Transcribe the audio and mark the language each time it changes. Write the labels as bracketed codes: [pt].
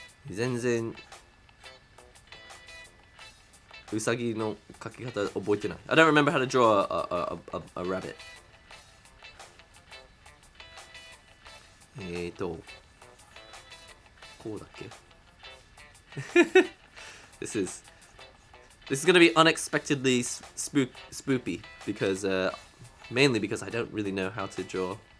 [ja] 全然ウサギの描き方覚えてない。 [en] I don't remember how to draw a rabbit. [ja] こうだっけ？ [en] This is This is gonna be unexpectedly spoopy because mainly because I don't really know how to draw.